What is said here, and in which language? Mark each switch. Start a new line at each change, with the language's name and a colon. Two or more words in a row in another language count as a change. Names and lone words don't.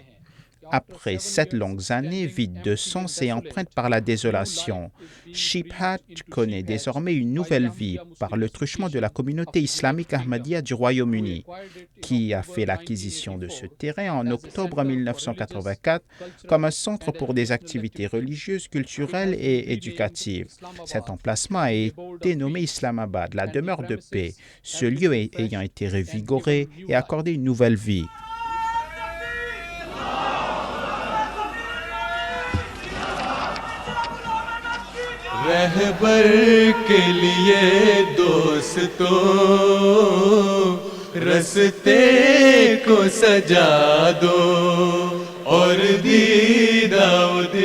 French: Après 7 longues années vides de sens et empreintes par la désolation, Shibhat connaît désormais une nouvelle vie par le truchement de la communauté islamique Ahmadiyya du Royaume-Uni, qui a fait l'acquisition de ce terrain en octobre 1984 comme un centre pour des activités religieuses, culturelles et éducatives. Cet emplacement a été nommé Islamabad, la demeure de paix, ce lieu ayant été revigoré et accordé une nouvelle vie.
Urdu: رہبر کے لیے دوستو رستے کو سجا دو اور دیدہ و دل